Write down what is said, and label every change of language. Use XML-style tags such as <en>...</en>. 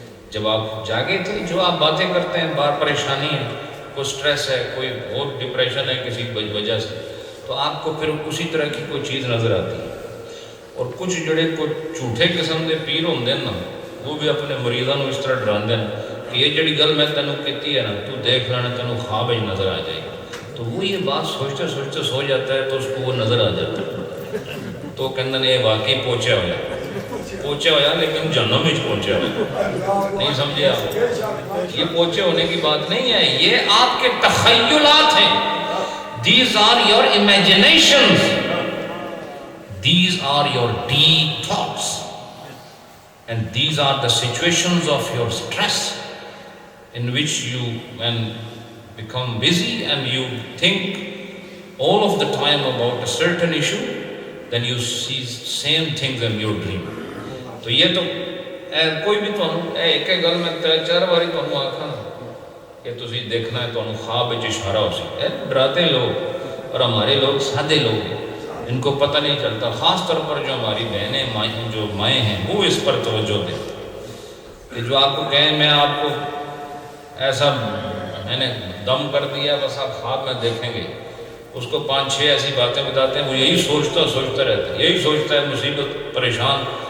<ur>جب آپ جاگے تھے جو آپ باتیں کرتے ہیں، بار پریشانی ہے، کوئی سٹریس ہے، کوئی بہت ڈپریشن ہے کسی وجہ سے، تو آپ کو پھر اسی طرح کی کوئی چیز نظر آتی ہے۔ اور</ur> <pa>کچھ جڑے کوئی جھوٹے قسم دے پیر ہوندے نا، وہ بھی اپنے مریضاں نو اس طرح ڈراندے ہیں کہ یہ جڑی گل میں تینوں کیتی ہے نا، تو دیکھ لینا تینوں خواب ہی نظر آ جائے گی۔</pa> <ur>تو وہ یہ بات سوچتے سوچتے سو جاتا ہے تو اس کو وہ نظر آ جاتا ہے،</ur> <pa>تو کہندے نے</pa> <ur>یہ واقعی پہنچا ہوا ہے۔ پہنچے ہوا لیکن جہنم میں پہنچے ہوا نہیں سمجھے آپ. یہ پہنچے ہونے کی بات نہیں ہے, یہ آپ کے تخیلات ہیں.</ur> <en>These are your imaginations. These are your deep thoughts. And these are the situations of your stress in which you become busy and you think all of the time about a certain issue, then you see same things in your dream.</en> <pa>تو یہ تو کوئی بھی ایک گل میں 3-4 باری تمہیں آکھا کہ تسی دیکھنا ہے تو خواب وچ اشارہ ہو سکتا ہے.</pa> <ur>ڈراتے لوگ اور ہمارے لوگ سادے لوگ ہیں, ان کو پتہ نہیں چلتا. خاص طور پر جو ہماری بہنیں جو مائیں ہیں وہ اس پر توجہ دیں کہ جو آپ کو کہیں میں آپ کو ایسا میں نے دم کر دیا بس آپ خواب میں دیکھیں گے, اس کو 5-6 ایسی باتیں بتاتے ہیں, وہ یہی سوچتا رہتا ہے, یہی سوچتا ہے, مصیبت پریشان.</ur>